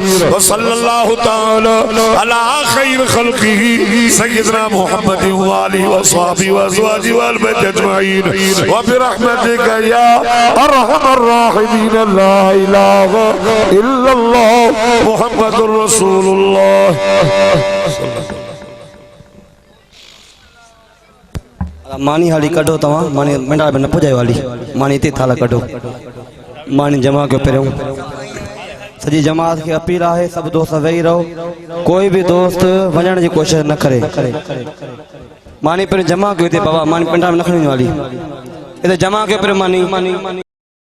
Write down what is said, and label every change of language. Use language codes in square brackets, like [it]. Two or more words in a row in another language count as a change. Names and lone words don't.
[ar] وصلى الله تعالى على خير خلقه سيدنا محمد وآله وصحبه وأزواجه والبيت أجمعين وبرحمتك يا أرحم الراحمين. لا إله إلا الله محمد رسول الله. [sd] मानी हाली कढो तव्हां मानी मंडा में न पुॼायो हाली मानी हिते थाला कढो मानी जमा कयो पहिरियों सॼी जमात खे अपील आहे सभु दोस्त वेही रहो कोई बि दोस्त वञण जी कोशिशि न करे मानी पहिरियों जमा कयो हिते बाबा मानी पंडा में न खणी वञो हाली हिते जमा कयो पहिरियों मानी